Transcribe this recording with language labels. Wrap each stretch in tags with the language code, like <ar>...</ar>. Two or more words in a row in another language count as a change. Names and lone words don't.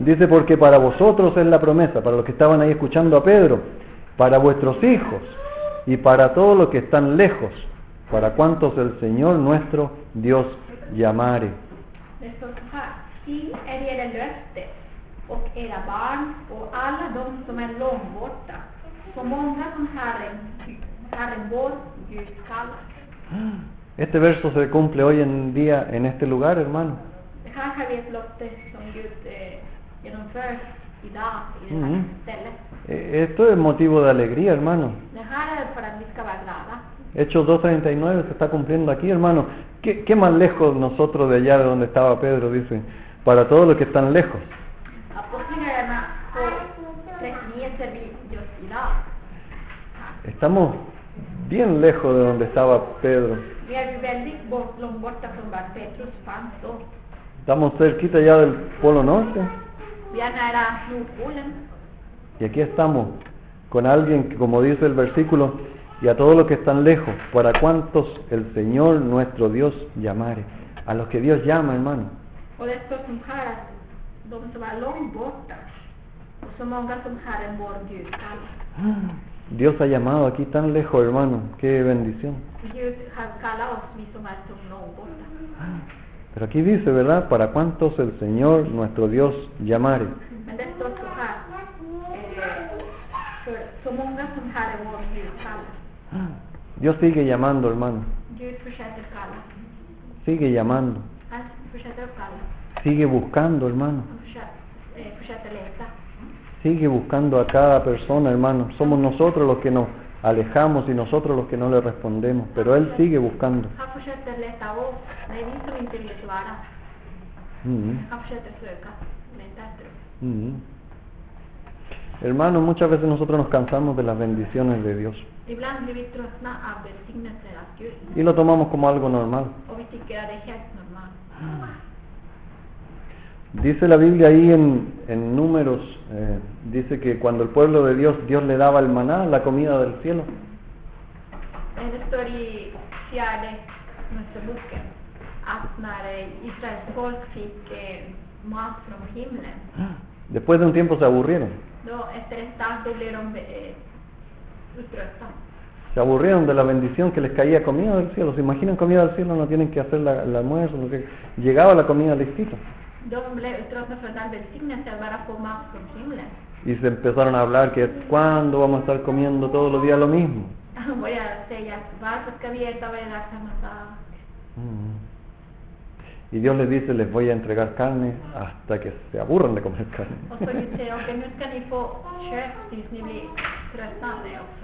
<es>Dice, porque para vosotros es la promesa, para los que estaban ahí escuchando a Pedro, para vuestros hijos y para todos los que están lejos, para cuantos el Señor nuestro Dios llamare.</es> <sv>Det står så här: till gäller löftet och era barn och alla de som är långt borta, så många som Herren vår Gud kallar.</sv> <es>Este verso se cumple hoy en día en este lugar, hermano.</es> <sv>Det här har vi ett löfte som Gud genomför idag i det här stället.</sv> <es>Esto es motivo de alegría, hermano.</es> <sv>Det här är för att vi ska vara glada.</sv> <es>Hechos 2:39 se está cumpliendo aquí, hermano. ¿Qué más lejos nosotros de allá de donde estaba Pedro? Dice, para todos los que están lejos.</es> <sv>Apostlagärningarna 2:39 ser vi just idag.</sv> <es>Estamos bien lejos de donde estaba Pedro.</es> <sv>Vi är väldigt långt borta från var Petrus fanns då.</sv> <es>Estamos cerquita ya del Polo Norte.</es> <sv>Vi är nära Nordpolen.</sv> <es>Y aquí estamos con alguien que, como dice el versículo, y a todos los que están lejos, para cuantos el Señor nuestro Dios llamare. A los que Dios llama, hermano.</es> <sv>Och det står som här att de som är långt borta och så många som Herren vår Gud kallar.</sv> <es>Dios ha llamado aquí tan lejos, hermano. Qué bendición.</es> <sv>Gud har kallat oss, vi som är så långt borta.</sv> <es>Pero aquí dice, ¿verdad? Para cuantos el Señor nuestro Dios llamare.</es> <sv>Men det står så här, för så många som Herren vår Gud kallar.</sv> <es>Dios sigue llamando, hermano.</es> <sv>Gud fortsätter kalla.</sv> <es>Sigue llamando.</es> <sv>Han fortsätter att kalla.</sv> <es>Sigue buscando, hermano.</es> <sv>Han fortsätter leta.</sv> <es>Sigue buscando a cada persona, hermano. Somos nosotros los que nos alejamos y nosotros los que no le respondemos, pero Él sigue buscando.</es> <sv>Han fortsätter leta oss. Det är vi som inte vill svara. Han fortsätter söka, leta efter oss.</sv> <es>Hermano, muchas veces nosotros nos cansamos de las bendiciones de Dios.</es> <sv>Ibland blir vi tröttna av välsignelser av Gud.</sv> <es>Y lo tomamos como algo normal.</es> <sv>Och vi tycker att det är helt normalt.</sv> <es>Dice la Biblia ahí en Números, dice que cuando el pueblo de Dios le daba el maná, la comida del cielo.</es> <sv>Det står i 4:e Moseboken att när Israels folk fick mat från himlen,</sv> <es>después de un tiempo se aburrieron.</es> <sv>då efter ett tag då blev de uttrötta.</sv> <es>Se aburrieron de la bendición que les caía comida del cielo. ¿Se imaginan comida del cielo? No tienen que hacer el almuerzo. Llegaba la comida listita.</es> <sv>De blev tröttna för all välsignelse att bara få mat från himlen.</sv> <es>Y se empezaron a hablar que ¿cuándo vamos a estar comiendo todos los días lo mismo? Voy a</es> <sv>säga, varför ska vi äta varje dag samma sak?</sv> <es>Y Dios les dice, les voy a entregar carne hasta que se aburran de comer carne.</es> <sv>Och så Gud säger, okej, nu ska ni få kött tills ni blir tröttande också.</sv>